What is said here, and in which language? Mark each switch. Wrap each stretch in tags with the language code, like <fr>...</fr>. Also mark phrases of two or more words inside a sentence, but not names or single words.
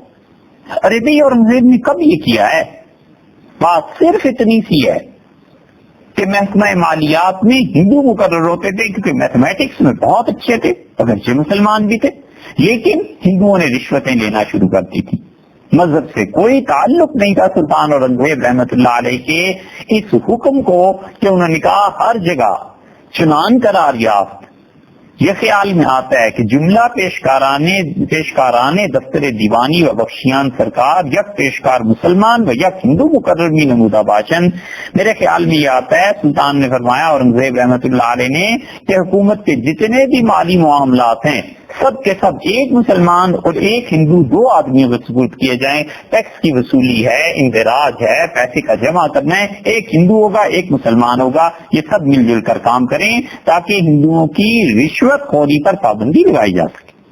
<ur>ارے بھائی اورنگزیب نے کب یہ کیا ہے؟ بات صرف اتنی سی ہے کہ محکمہ مالیات میں ہندو مقرر ہوتے تھے کیونکہ میتھمیٹکس میں بہت اچھے تھے، اگرچہ مسلمان بھی تھے، لیکن ہندوؤں نے رشوتیں لینا شروع کر دی تھی. مذہب سے کوئی تعلق نہیں تھا سلطان اورنگزیب</ur> <ar>رحمت اللہ علیہ</ar> <ur>کے اس حکم کو کہ انہوں نے کہا ہر جگہ</ur> <fa>چنان قرار یافت.</fa> <ur>یہ خیال میں آتا ہے کہ</ur> <fa>جملہ پیشکارانے دفتر دیوانی و بخشیان سرکار یک پیشکار مسلمان و یک ہندو مقرر میں نمودہ باشن.</fa> <ur>میرے خیال میں یہ آتا ہے سلطان نے فرمایا اورنگزیب</ur> <ar>رحمت اللہ علیہ</ar> <ur>نے کہ حکومت کے جتنے بھی مالی معاملات ہیں سب کے سب ایک مسلمان اور ایک ہندو دو آدمیوں کو سپرد کیے جائیں. ٹیکس کی وصولی ہے، اندراج ہے، پیسے کا جمع کرنا ہے، ایک ہندو ہوگا ایک مسلمان ہوگا، یہ سب مل جل کر کام کریں تاکہ ہندوؤں کی رشوت خوری پر پابندی لگائی جا سکے.</ur>